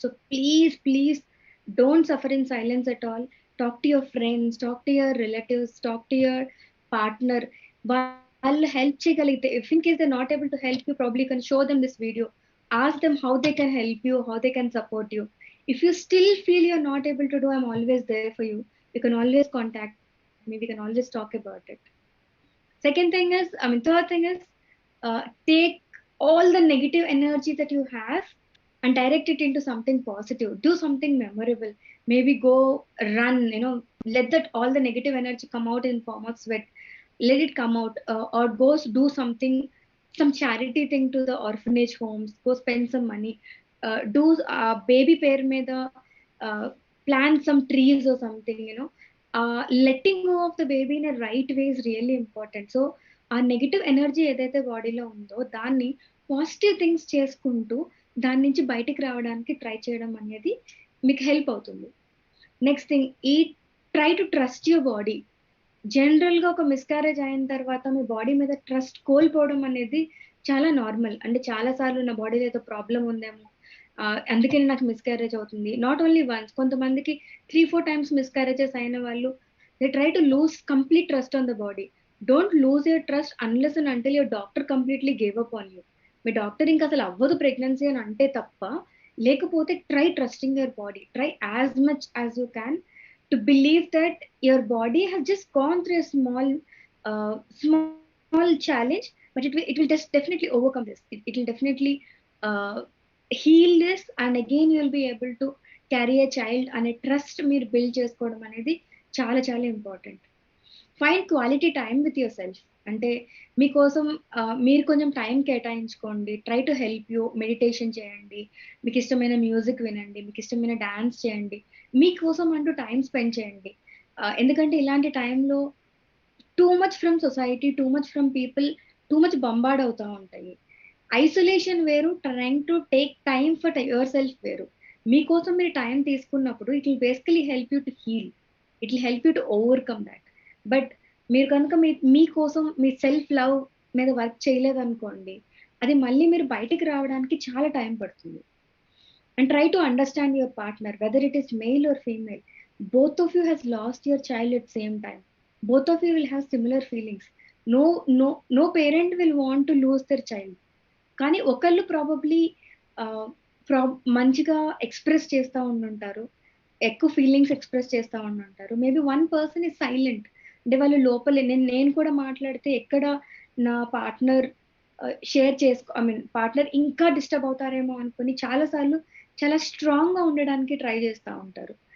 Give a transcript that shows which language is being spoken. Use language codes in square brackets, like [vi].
[en] So please don't suffer in silence at all. Talk to your friends, talk to your relatives, talk to your partner. [te] వాళ్ళు help చేయగలిగితే, [en] If in case they not able to help you, probably you can show them this video. Ask them how they can help you, how they can support you. If you still feel you're not able to do, I'm always there for you. You can always contact me. We can always talk about it. Third thing is, take all the negative energy that you have and direct it into something positive. Do something memorable. Maybe go run, let that all the negative energy come out in form of sweat. Let it come out, or go do something, some charity thing to the orphanage homes. Go spend some money. Do baby pair mein the plant some trees or something. Letting go of the baby in a right way is really important. [te] So ఆ negative energy ఏదైతే బాడీలో ఉందో దాన్ని positive things చేసుకుంటూ దాని నుంచి బయటికి రావడానికి ట్రై చేయడం అనేది మీకు హెల్ప్ అవుతుంది. Next thing, [en] Try to trust your body. [te] General గా ఒక మిస్క్యారేజ్ అయిన తర్వాత మీ బాడీ మీద ట్రస్ట్ కోల్పోవడం అనేది చాలా నార్మల్. అంటే చాలా సార్లు నా బాడీలో ఏదో ప్రాబ్లం ఉందేమో, అందుకని నాకు మిస్క్యారేజ్ అవుతుంది. [en] not only once, [te] కొంతమందికి 3-4 టైమ్స్ మిస్క్యారేజెస్ అయిన వాళ్ళు [en] They try to lose complete trust on the body. Don't lose your trust unless and until your doctor completely gave up on you. [te] మీ doctor ఇంకా అసలు అవ్వదు pregnancy అని అంటే తప్ప, లేకపోతే [en] Try trusting your body. Try as much as you can. to believe that your body has just gone through a small challenge, but it will just definitely overcome this. It will definitely uh, heal this, and again you will be able to carry a child [te] అనే trust మీరు build చేసుకోవడం అనేది చాలా చాలా important. [en] Find quality time with yourself. [te] అంటే మీకోసం మీరు కొంచెం time కేటాయించుకోండి. [en] Try to help you. [te] Meditation చేయండి, మీకు ఇష్టమైన మ్యూజిక్ వినండి, మీకు ఇష్టమైన డాన్స్ చేయండి, మీకోసం అంటూ టైం స్పెండ్ చేయండి. ఎందుకంటే ఇలాంటి టైంలో too much from society, too much from people, too much bombard అవుతా ఉంటాయి. [en] Isolation వేరు, trying to take time for yourself వేరు. [te] మీకోసం మీరు టైం తీసుకున్నప్పుడు [en] It will basically help you to heal. It will help you to overcome that. [te] But మీరు కనుక మీకోసం మీ సెల్ఫ్ లవ్ మీద వర్క్ చేయలేదనుకోండి, అది మళ్ళీ మీరు బయటికి రావడానికి చాలా టైం పడుతుంది. [en] And try to understand your partner, whether it is male or female. Both of you has lost your child at same time. Both of you will have similar feelings. No parent will want to lose their child. [te] కానీ ఒకళ్ళు probably మంచిగా express చేస్తూ ఉండుంటారు, ఎక్కువ feelings express చేస్తూ ఉండుంటారు. [en] Maybe one person is silent. [te] అంటే వాళ్ళు లోపలే, నేను కూడా మాట్లాడితే ఎక్కడ నా పార్ట్నర్ షేర్ చేసుకో, ఐ మీన్ పార్ట్నర్ ఇంకా డిస్టర్బ్ అవుతారేమో అనుకుని చాలా సార్లు చాలా స్ట్రాంగ్గా ఉండడానికి ట్రై చేస్తూ ఉంటారు.